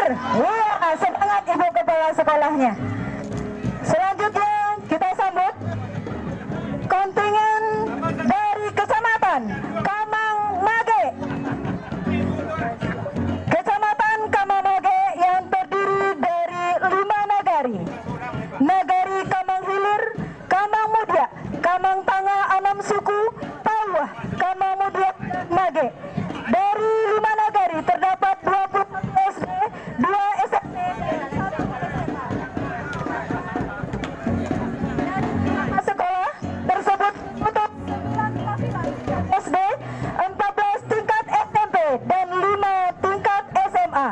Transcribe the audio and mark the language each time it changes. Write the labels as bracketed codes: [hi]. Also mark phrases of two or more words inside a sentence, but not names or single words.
[id] Iya, semangat Ibu Kepala Sekolahnya. Selanjutnya kita sambut kontingen dari Kecamatan Kamang Mage. Kecamatan Kamang Mage yang terdiri dari 5 nagari. Nagari Kamang Hilir, Kamang Mudia, Kamang Tangah 6 suku, Tawah, Kamang Mudia, Mage. Dari 5 nagari terdapat 20 SD, 2 SMP, sekolah tersebut untuk SD, 14 tingkat SMP dan 5 tingkat SMA.